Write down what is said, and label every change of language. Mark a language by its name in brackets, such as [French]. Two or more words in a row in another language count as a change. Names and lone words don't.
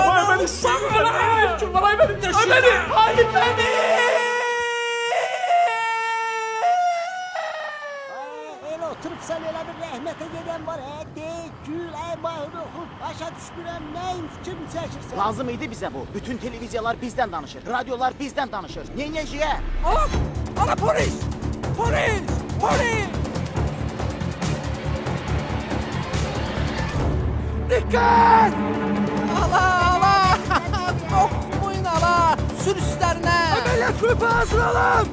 [Azerbaijani] Aybeniz. Kim var Aybeniz? Aybeniz. Aybeniz. Mahir oxud, başa düşmürəm, nəyin fikrini çəkirsən? Lazım idi bizə bu. Bütün televiziyalar bizdən danışır. Radiolar bizdən danışır. Neynəcəyə? [Turkish] Ala polis! Polis! Polis! Dikkat! Ala! Korkmayın ala! Sür üstlerine! Ameliyat grubu hazırlanın.